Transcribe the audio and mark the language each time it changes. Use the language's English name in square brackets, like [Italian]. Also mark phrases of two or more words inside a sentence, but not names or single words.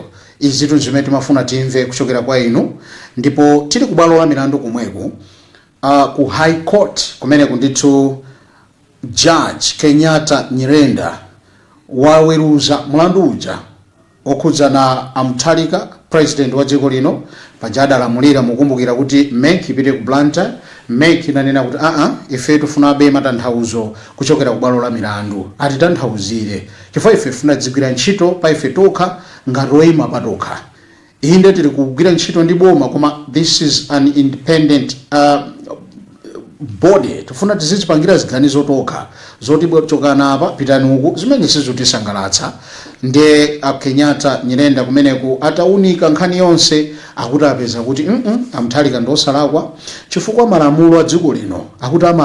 [Nyanja] Izi zinthu zimene timafuna timve kuchokera kwa inu, ndipo tili ku bwalo la milandu kumweku ku High Court kumene kundithu Judge Kenyatta Nyirenda waweruza mlandu uja okhudzana Mutharika president wa dziko lino paja adalamulira. Mukumbukira kuti MEC ipite ku Blantyre. MEC inanena kuti ife tifunabe matanthauzo kuchokera ku bwalo la milandu, atitanthauzire chifukwa ife tifuna dzigwira ntchito pa ife tokha ngati oyima patokha. Inde tili kugwira ntchito ndi boma koma [English] this is an independent body. [Nyanja] Tifuna tizipangira ziganizo tokha zoti chokana apa pitani uku zimene sizitisangalatsa. Ndiye Kenyatta Nyirenda kumeneku ataunika nkhani yonse akuti apeza kuti Mutharika ndosalakwa chifukwa malamulo a dziko lino akuti